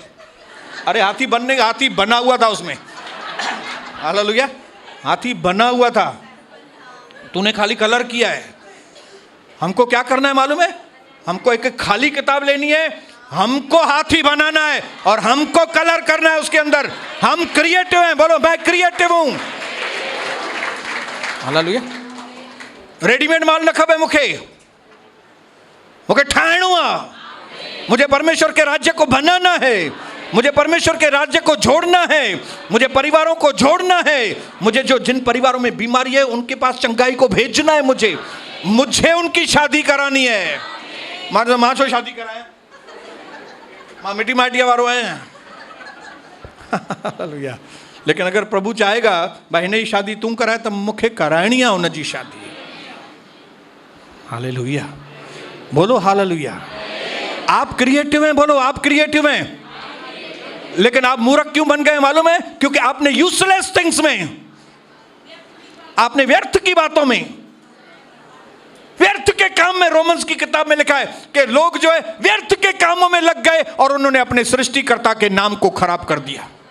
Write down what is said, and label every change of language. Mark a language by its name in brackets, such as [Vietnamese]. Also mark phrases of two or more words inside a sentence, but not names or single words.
[Hindi] अरे हाथी बनने का, हाथी बना हुआ था उसमें, हालेलुया, हाथी बना हुआ था, तूने खाली कलर किया है। हमको क्या करना है मालूम है? हमको एक खाली किताब लेनी है, हमको हाथी बनाना है और हमको कलर करना है उसके अंदर। हम क्रिएटिव हैं, बोलो मैं क्रिएटिव हूं। हालेलुया। [Sindhi] रेडीमेड माल न खपे मूंखे ठाहिणो आहे। [Hindi] मुझे परमेश्वर के राज्य को बनाना है, मुझे परमेश्वर के राज्य को जोड़ना है, मुझे परिवारों को जोड़ना है, मुझे जिन परिवारों में बीमारी है उनके पास चंगाई को भेजना है, मुझे उनकी शादी करानी है। [Sindhi] मां छो शादी कराए, मां मिट्टी माटिया वारो है। हालेलुया। [Hindi] लेकिन अगर प्रभु चाहेगा [Sindhi] भाई हिन जी शादी तू कराए तो मूंखे कराइणी आहे हुन जी शादी। [Hindi] हालेलुया, बोलो हालेलुया। आप क्रिएटिव हैं, बोलो आप क्रिएटिव हैं। लेकिन आप मूर्ख क्यों बन गए मालूम है? क्योंकि आपने [English] useless things [Hindi] में, आपने व्यर्थ की बातों में, व्यर्थ के काम में, रोमन्स की किताब में लिखा है कि लोग जो है व्यर्थ के कामों में लग गए और उन्होंने अपने सृष्टिकर्ता के नाम को खराब कर दिया।